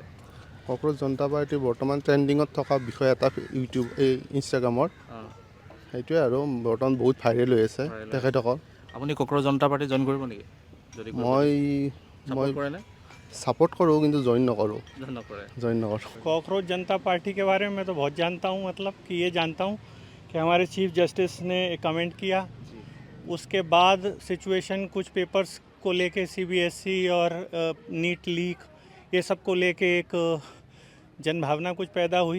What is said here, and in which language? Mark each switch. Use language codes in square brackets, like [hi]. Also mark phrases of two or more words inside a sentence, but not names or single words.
[as] কক্ৰজ জনতা পাৰ্টি বৰ্তমান ট্ৰেণ্ডিঙত থকা বিষয় এটা ইউটিউব এই ইনষ্টাগ্ৰামত, সেইটোৱে আৰু বৰ্তমান বহুত ভাইৰেল হৈ আছে তেখেতসকল। আপুনি কক্ৰজ জনতা পাৰ্টি জইন কৰিব নেকি? মই ছাপোৰ্ট কৰোঁ কিন্তু জইন নকৰোঁ। [hi] कॉकरोच जनता पार्टी के बारे में मैं तो बहुत जानता हूँ, मतलब कि ये जानता हूँ कि हमारे [en] chief justice [hi] ने एक कमेंट किया, उसके बाद सिचुएशन कुछ पेपर्स को लेके CBSE और नीट लीक ये सब को लेके एक जनभावना कुछ पैदा हुई।